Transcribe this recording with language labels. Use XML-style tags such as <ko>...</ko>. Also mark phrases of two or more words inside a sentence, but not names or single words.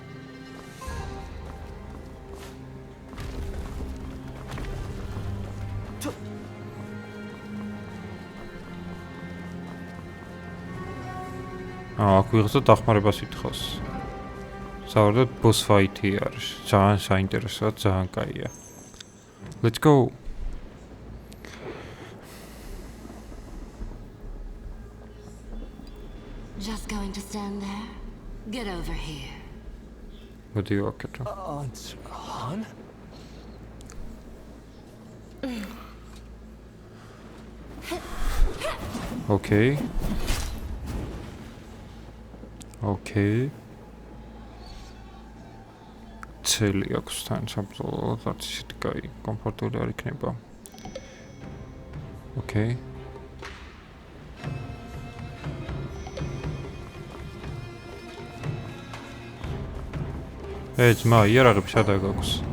<ka>აქ ვიღაცა დახმარებას ითხოვს. საერთოდ</ka> <en>boss fight-ი</en> <ka>არის. ძალიან საინტერესოა, ძალიან კაია.</ka> <en>Let's go. Just going to stand there? Get over here. What do you want to? Han? Okay. Okay.</en> <ka>Цели აქვს თან საბრძოლო რაც ისეთი კაი კომფორტული არ იქნება. Okay. ძმა, იარაღები სადა გაქვს?</ka>